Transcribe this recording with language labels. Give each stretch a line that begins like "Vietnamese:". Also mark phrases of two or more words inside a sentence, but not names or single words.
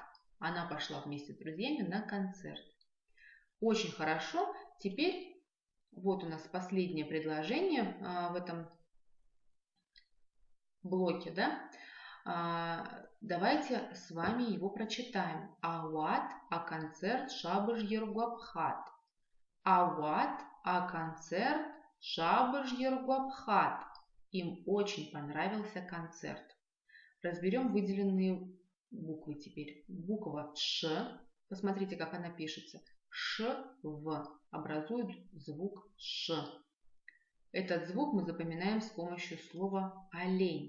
Russian: Она пошла вместе с друзьями на концерт. Очень хорошо. Теперь вот у нас последнее предложение в этом блоке, да? Давайте с вами его прочитаем.
Abaza: Ауат, а концерт шабыш ергуабхат. Ауат, а концерт шабыш ергуабхат.
Russian: Им очень понравился концерт. Разберем выделенные буквы теперь. Буква Ш, посмотрите, как она пишется. Ш, В образует звук Ш. Этот звук мы запоминаем с помощью слова олень.